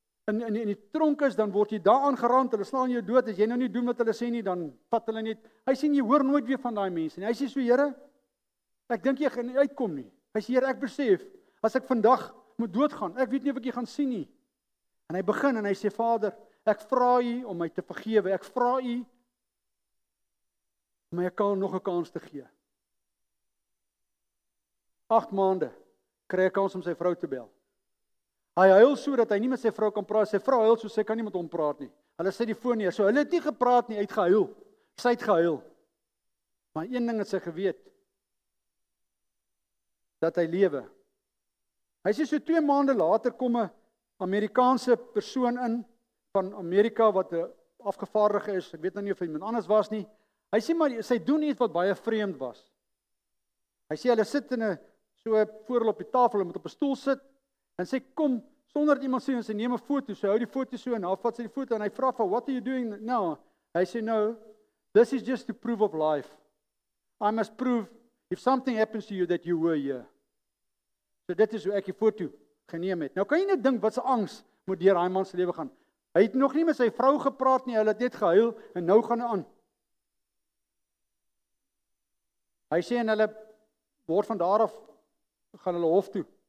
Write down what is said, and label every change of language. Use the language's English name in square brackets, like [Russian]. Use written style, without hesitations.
[Afrikaans] in die tronk is, dan word jy daar aangerand, hulle slaan jou dood, as jy nou nie doen wat hulle sê nie, dan vat hulle net, hy sê, jy hoor nooit weer van daai mense nie, hy sê so, Here, ek dink jy gaan nie uitkom nie, hy sê, Here, ek besef, as ek vandag moet doodgaan, ek weet nie of ek jy gaan sien nie, en hy begin, en hy sê, Vader, ek vra U om my te vergewe, ek vra U om my nog 'n kans te gee. 8 maande, kry hy kans om sy vrou te bel. Hy huil so dat hy nie met sy vrou kan praat. Sy vrou huil so sy kan nie met hom praat nie. Hulle sit die foon neer. So hulle het nie gepraat nie, uitgehuil. Sy het gehuil. Maar een ding het sy geweet. Dat hy lewe. Hy sê so 2 maande later kom 'n Amerikaanse persoon in van Amerika wat 'n afgevaardigde is. Ek weet nou nie of hy iemand anders was nie. Hy sê maar sy doen iets wat baie vreemd was. Hy sê hulle sit in 'n so voor hulle op die tafel, hulle moet op 'n stoel sit. En sy kom, sonder dat iemand sien, en sy neem 'n foto, sy hou die foto so, en dan vat sy die foto, en hy vra vir, [English] what are you doing now? [Afrikaans] Hy sê, [English] no, this is just to prove of life. I must prove, if something happens to you, that you were here. [Afrikaans] So dit is hoe ek die foto geneem het. Nou kan jy net dink, wat se angs moet deur daai man se lewe gaan. Hy het nog nie met sy vrou gepraat nie, hulle het net gehuil, en nou gaan hy aan. Hy sê, en hulle word van daar af, gaan hulle hof toe.